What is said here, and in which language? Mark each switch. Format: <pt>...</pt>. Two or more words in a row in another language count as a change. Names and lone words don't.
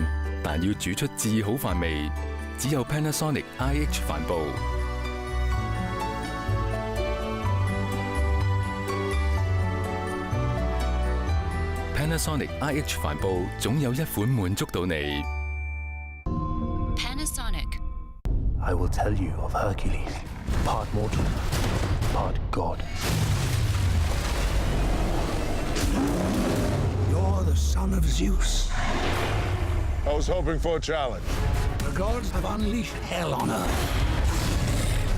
<yue>但要煮出至好飯味，只有 Panasonic IH 飯煲。Panasonic IH 飯煲總有一款滿足到你。 Panasonic.</yue> <en>I will tell you of Hercules, part mortal, part god. You're the son of Zeus. I was hoping for a challenge. The gods have unleashed hell on Earth.</en>